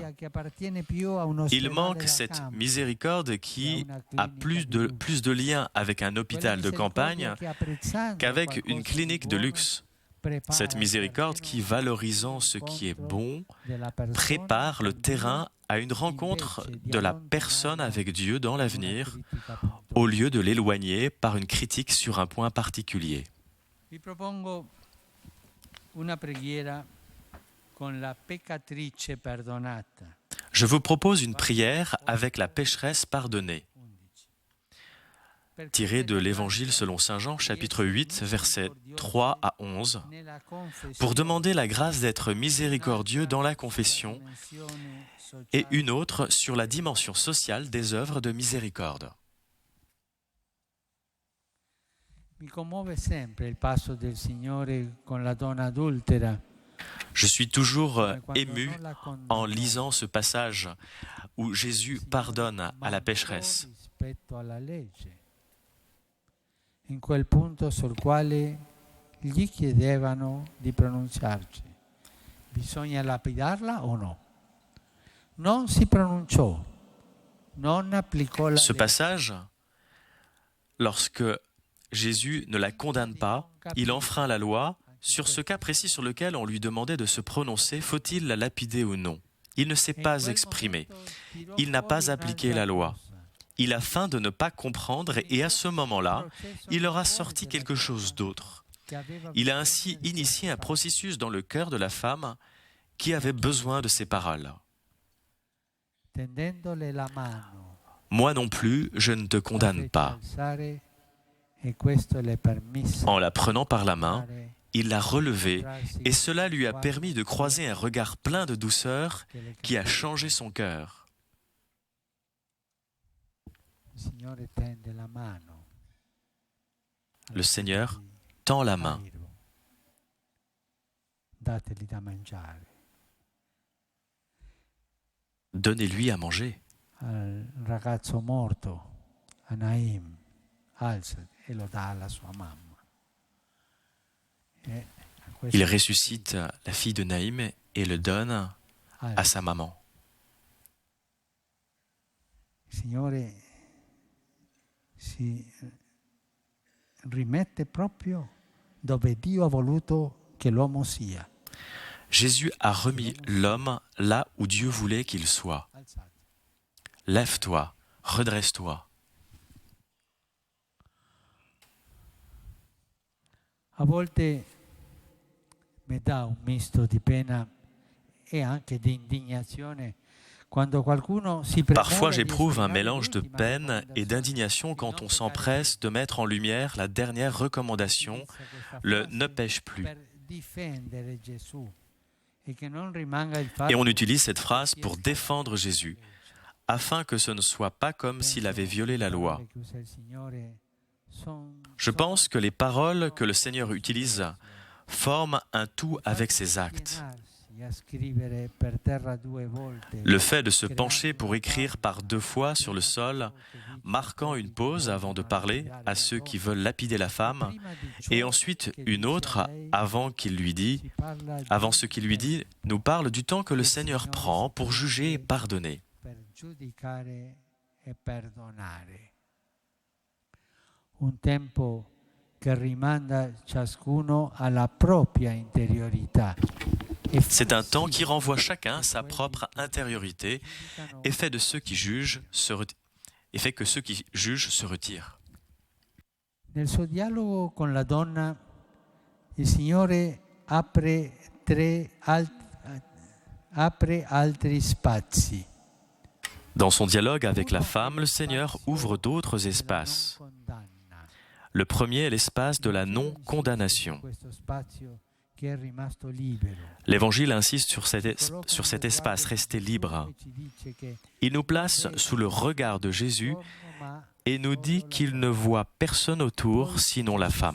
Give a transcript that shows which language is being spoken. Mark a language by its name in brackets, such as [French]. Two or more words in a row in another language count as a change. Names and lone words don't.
[French] Il manque cette miséricorde qui a plus de lien avec un hôpital de campagne qu'avec une clinique de luxe. Cette miséricorde qui, valorisant ce qui est bon, prépare le terrain à une rencontre de la personne avec Dieu dans l'avenir, au lieu de l'éloigner par une critique sur un point particulier. [Italian] Vi propongo una preghiera con la peccatrice perdonata. [French] Je vous propose une prière avec la pécheresse pardonnée. tiré de l'Évangile selon Saint Jean, chapitre 8, versets 3 à 11, pour demander la grâce d'être miséricordieux dans la confession, et une autre sur la dimension sociale des œuvres de miséricorde. [Italian] Mi commuove sempre il passo del Signore con la donna adultera. [French] Je suis toujours ému en lisant ce passage où Jésus pardonne à la pécheresse. [Italian] Rispetto alla legge. In quel punto sul quale gli chiedevano di pronunciarci. Bisogna lapidarla o no? Non si pronunciò. Non applicò la [French] Ce [Italian] legge. [French] passage, lorsque Jésus ne la condamne pas, il enfreint la loi. Sur ce cas précis sur lequel on lui demandait de se prononcer, faut-il la lapider ou non? Il ne s'est pas exprimé. Il n'a pas appliqué la loi. Il a faim de ne pas comprendre et à ce moment-là, il leur a sorti quelque chose d'autre. Il a ainsi initié un processus dans le cœur de la femme qui avait besoin de ces paroles. [Italian] Tendendole la mano. [French] Moi non plus, je ne te condamne pas. [Italian] E questo le permise [French] En la prenant par la main, il l'a relevée et cela lui a permis de croiser un regard plein de douceur qui a changé son cœur. Le Seigneur tend la main. [Italian] Dateli da mangiare. [French] Donnez-lui à manger. [Italian] Al ragazzo morto, a Naim, alza e lo dà alla sua mamma. [French] Il ressuscite la fille de Naïm et le donne à sa maman. [Italian] Il Signore si rimette proprio dove Dio ha voluto che l'uomo sia. [French] Jésus a remis l'homme là où Dieu voulait qu'il soit. Lève-toi, redresse-toi. [Italian] A volte mi dà un misto di pena e anche di indignazione quando qualcuno si [French] Parfois [Italian] premura di [French] j'éprouve un [Italian] esprimere [French] mélange de [Italian] l'ultima [French] peine et [Italian] raccomandazione [French] d'indignation quand on s'empresse de mettre en lumière la dernière recommandation, le « ne pêche plus ». [Italian] per difendere Gesù e che non rimanga il fatto [French] Et on utilise cette phrase pour défendre Jésus, afin que ce ne soit pas comme s'il avait violé la loi. [Italian] che usa il Signore [French] Je pense que les paroles que le Seigneur utilise forment un tout avec ses actes. Le fait de se pencher pour écrire par 2 fois sur le sol, marquant une pause avant de parler à ceux qui veulent lapider la femme, et ensuite une autre avant ce qu'il lui dit, nous parle du temps que le Seigneur prend pour juger et pardonner. [Italian] Un tempo che rimanda ciascuno alla propria interiorità. [French] C'est un temps qui renvoie chacun à sa propre intériorité et fait que ceux qui jugent se retirent. [Italian] Nel suo dialogo con la donna, il Signore apre altri spazi. [French] Dans son dialogue avec la femme, le Seigneur ouvre d'autres espaces. Le premier est l'espace de la non-condamnation. L'Évangile insiste sur cet espace resté libre. Il nous place sous le regard de Jésus et nous dit qu'il ne voit personne autour sinon la femme.